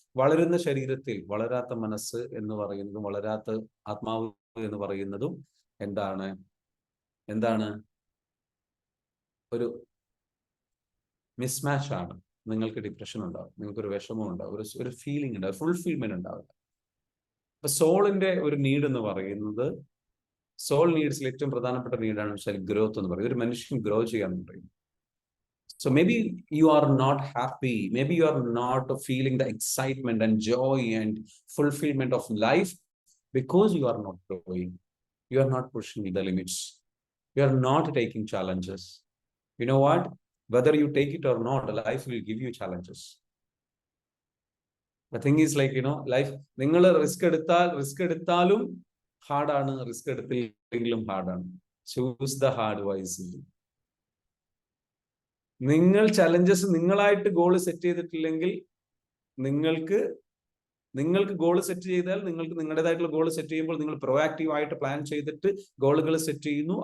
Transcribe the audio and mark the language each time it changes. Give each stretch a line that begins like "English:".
Malayalam: വളരുന്ന ശരീരത്തിൽ വളരാത്ത മനസ്സ് എന്ന് പറയുന്നതും വളരാത്ത ആത്മാവ് എന്ന് പറയുന്നതും എന്താണ് ഒരു മിസ്മാച്ച് ആണ്. നിങ്ങൾക്ക് ഡിപ്രഷൻ ഉണ്ടാവും, നിങ്ങൾക്കൊരു വിഷമം ഉണ്ടാവും, ഒരു ഫീലിംഗ് ഉണ്ടാവും, ഫുൾഫിൽമെന്റ് ഉണ്ടാവില്ല. അപ്പൊ സോളിന്റെ ഒരു നീഡ് എന്ന് പറയുന്നത്, സോൾ നീഡ്സിൽ ഏറ്റവും പ്രധാനപ്പെട്ട നീഡാണ് വെച്ചാൽ ഗ്രോത്ത് എന്ന് പറയും. ഒരു മനുഷ്യൻ ഗ്രോ ചെയ്യാന്ന് പറയും.
English: So maybe you are not happy, maybe you are not feeling the excitement and joy and fulfillment of life because you are not growing. You are not pushing the limits. You are not taking challenges. You know what? Whether you take it or not, life will give you challenges. The thing is like, life,
Malayalam: നിങ്ങൾ risk എടുത്താലും ഹാർഡാണ്, risk എടുത്തില്ലെങ്കിലും ഹാർഡാണ്.
English: Choose the hard wisely.
Malayalam: നിങ്ങൾ challenges നിങ്ങളായിട്ട് goal set ചെയ്തിട്ടില്ലെങ്കിൽ, നിങ്ങൾക്ക് goal set ചെയ്താൽ, നിങ്ങൾക്ക് നിങ്ങളുടേതായിട്ടുള്ള goal set ചെയ്യുമ്പോൾ നിങ്ങൾ പ്രൊആക്റ്റീവ് ആയിട്ട് പ്ലാൻ ചെയ്തിട്ട് ഗോളുകൾ സെറ്റ് ചെയ്യുന്നു.